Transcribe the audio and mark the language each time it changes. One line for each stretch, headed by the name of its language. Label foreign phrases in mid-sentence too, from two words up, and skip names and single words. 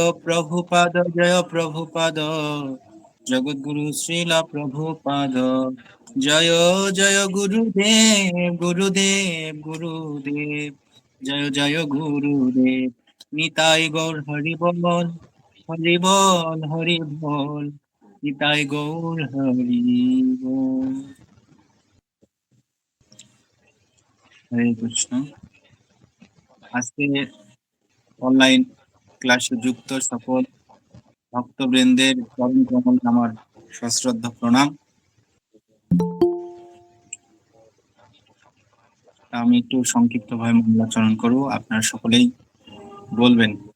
Bangla: প্রভুপাদ, জয় প্রভুপাদ, জগদ্গুরু শ্রীল প্রভুপাদ, জয় জয় গুরুদেব, গুরুদেব, গুরুদেব, জয় জয় গুরুদেব, নিতাই গৌর হরিবোল, হরিবোল, হরিবোল, নিতাই গৌর হরিবোল. হরে কৃষ্ণ। আজকে অনলাইন ক্লাসে যুক্ত সকল ভক্তবৃন্দের চরণ কমলে আমার সশ্রদ্ধ প্রণাম। আমি একটু সংক্ষিপ্তভাবে মঙ্গলাচরণ করব, আপনারা সকলেই বলবেন।